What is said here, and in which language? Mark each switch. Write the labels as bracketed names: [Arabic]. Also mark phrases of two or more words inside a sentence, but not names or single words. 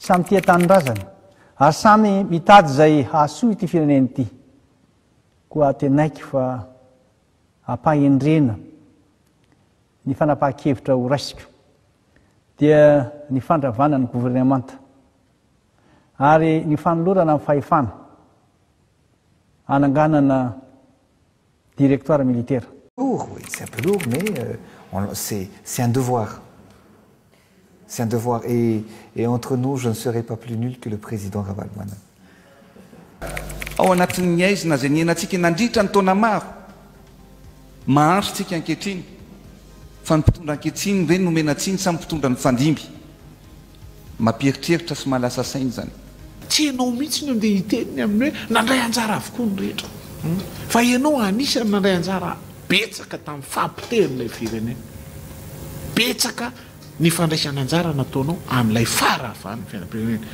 [Malagasy] samy tia tanindrazana ary samy mitady zay hahasoa ity fireneny ity koa tenaiky fa ampahendrena ny fanapahan-kevitra ho raisika dia ny fandravana ny gouvernemanta ary ny fanolorana amin'ny fahefana ananganana [French] directoire militaire. Oui, c'est un peu lourd, mais c'est un devoir. C'est un devoir. Et entre nous, je ne serai pas plus nul que le président Ravalomanana. [Malagasy] Ao anatin'ny aizina zay niainantsika nandritra ny taona maro mahandro tsika ankehitriny fa ny mpitondra ankehitriny ireny nomenatsiny samy mpitondra ny fandimby mampieritreritra sy malasa sainy zany tsy ianao mihitsy ny andeha hiteniny amin'ny hoe nandray anjara avokoa ny rehetra fa ianao anisany nandray anjara betsaka tamin'ny fampitenin'ilay firenena betsaka ny fandraisana anjara nataonao amin'ilay fara avany fiainam-pirenena.